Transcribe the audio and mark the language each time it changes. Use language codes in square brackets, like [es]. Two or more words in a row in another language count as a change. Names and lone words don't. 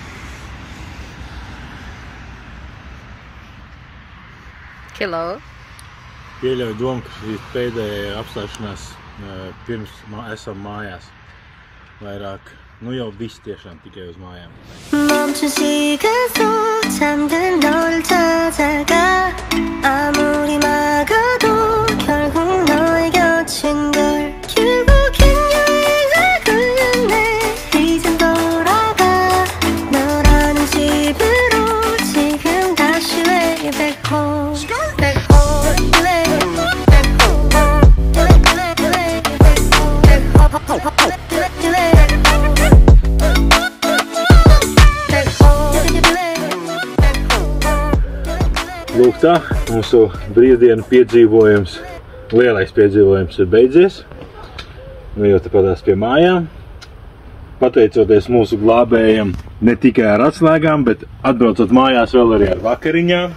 [en] Hello. [lv] Pieļauju domu, ka šī pēdējā apstāšanās pirms esam mājās. Vairāk, nu jau viss tiešām tikai uz mājām. [ko] 멈춘 시간 속 잠든 너를 찾아가 아무리 막아도 결국 너의 곁인 걸 결국엔 여행을 걸렸네 이젠 돌아가 너라는 집으로 지금 다시 [en] way back home back home way back home way back home [lv] Lūk tā, mūsu brīvdienu piedzīvojums, lielais piedzīvojums ir beidzies. Nu jau tepatās pie mājām. Pateicoties mūsu glābējiem ne tikai ar atslēgām, bet atbraucot mājās vēl arī ar vakariņām.